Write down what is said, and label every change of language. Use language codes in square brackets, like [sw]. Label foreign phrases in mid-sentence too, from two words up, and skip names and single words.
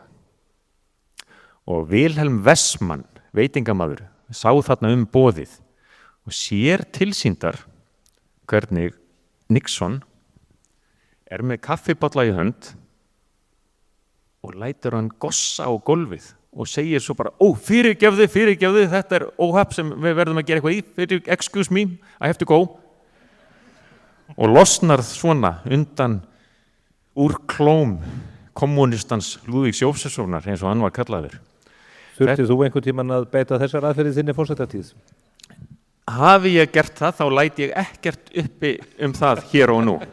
[is] Og Vilhelm Wessmann, veitingamaður, sá þarna boðið og sér tilsýndar hvernig Nixon með kaffibolla í hönd og lætur hann gossa á gólfið og segir svo bara, fyrirgefðu, þetta óhapp sem við verðum að gera eitthvað í, [en] excuse me, I have to go. [is] Og losnar svona undan úr klóm kommunistans Lúðvíks Jósefssonar eins og hann var kallaður. Þurftið þú einhvern tímann að beita þessar aðferðir þinni forsetatíð? Hafi ég gert það, þá læt ég ekkert uppi það hér og nú.